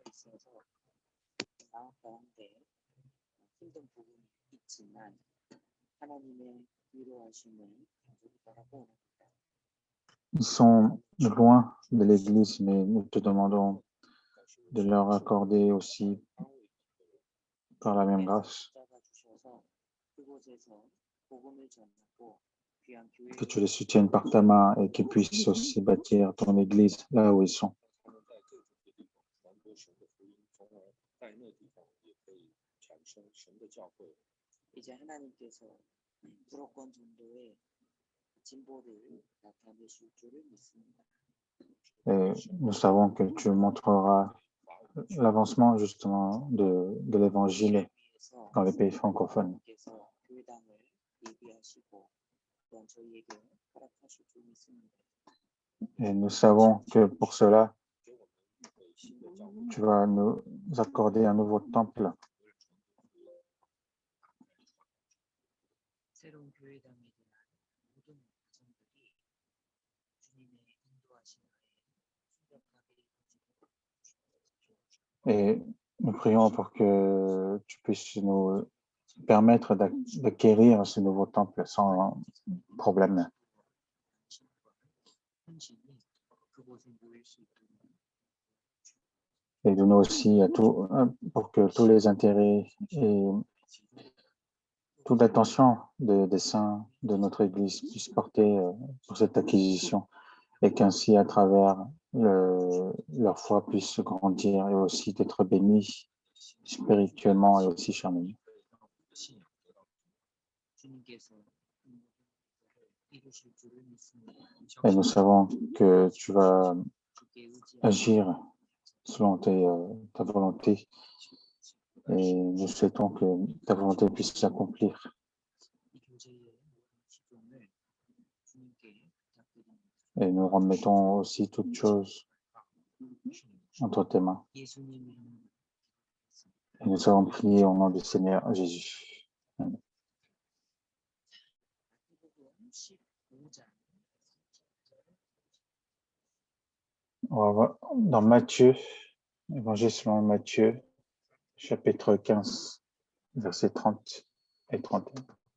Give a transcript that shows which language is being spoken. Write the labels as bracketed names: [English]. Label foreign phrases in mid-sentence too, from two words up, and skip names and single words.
[French] Ils sont loin de l'Église, mais nous te demandons de leur accorder aussi par la même grâce, que tu les soutiennes par ta main et qu'ils puissent aussi bâtir ton Église là où ils sont. [Chinese] 他们在各个地方传播神的福音，从而在那地方也可以产生神的教会。 [Korean] 이제 하나님께서 무조건 정도의 진보를 나타내실 줄을 믿습니다. [French] Et nous savons que tu montreras l'avancement justement de l'Évangile dans les pays francophones. [Korean] 하나님께서 교회당을 예비하시고 또한 저희에게 허락하실 줄 믿습니다. [French] Et nous savons que pour cela, tu vas nous accorder un nouveau temple. [Korean] 새로운 교회당에 대한 모든 과정들이 주님의 인도하심에 순종하게 이루어지도록 주옵소서. [French] Et nous prions pour que tu puisses nous permettre d'acquérir ce nouveau temple sans problème. [Korean] 헌신이 그곳에 모일 수 있도록 [French] Et de nous aussi pour que tous les intérêts et toute l'attention des saints de notre Église puissent porter pour cette acquisition et qu'ainsi à travers leur foi puisse grandir et aussi d'être bénis spirituellement et aussi charnellement. [Korean] 주님께서 이루실 줄을 믿습니다. [French] Et nous savons que tu vas [Korean] 주께 의지하고 [French] agir selon ta volonté et nous souhaitons que ta volonté puisse s'accomplir. [Korean] 이 교제의 시종을 주님께 부탁드립니다. [French] Et nous remettons aussi toutes choses entre tes mains. [Korean] 예수님의 이름으로 [French] Et nous allons prier au nom du Seigneur Jésus. Amen. [Korean] 15장 [French] On va voir dans Matthieu, Évangile selon Matthieu, chapitre 15, versets 30 et 31.